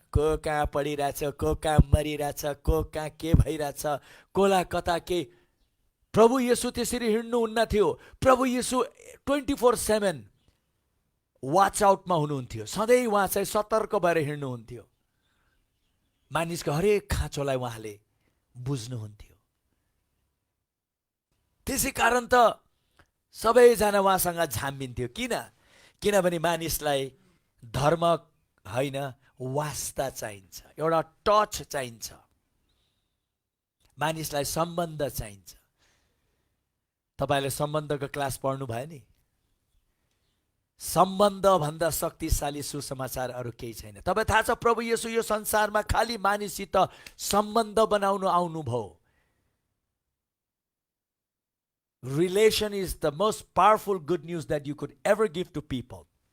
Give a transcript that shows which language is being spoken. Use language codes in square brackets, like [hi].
[ne] को कहाँ पढिरहेछ, को कहाँ मरिरहेछ, को कहाँ के भइरहेछ, कोला कता के। प्रभु येशू त्यसरी हिँड्नुहुन्न थियो। प्रभु येशू 24/7 वाच आउटमा हुनुहुन्थ्यो। सधैँ उहाँ चाहिँ सतर्क भएर हिँड्नुहुन्थ्यो। मानिसको हरेक खाँचोलाई उहाँले बुझ्नुहुन्थ्यो। त्यसै कारण त सबैजना उहाँसँग झाम्बिन्थ्यो। किनभने मानिसलाई धर्म होइन, वास्ता चाहिन्छ, एउटा टच चाहिन्छ, मानिसलाई सम्बन्ध चाहिन्छ। तपाईँले सम्बन्धको क्लास पढ्नु भयो नि? सम्बन्ध भन्दा शक्तिशाली सुसमाचार अरू केही छैन। तपाईँ थाहा छ, प्रभु येशू यो संसारमा खाली मानिससित सम्बन्ध बनाउनु आउनुभयो। [en] Relation is the most powerful good news that you could ever give to people.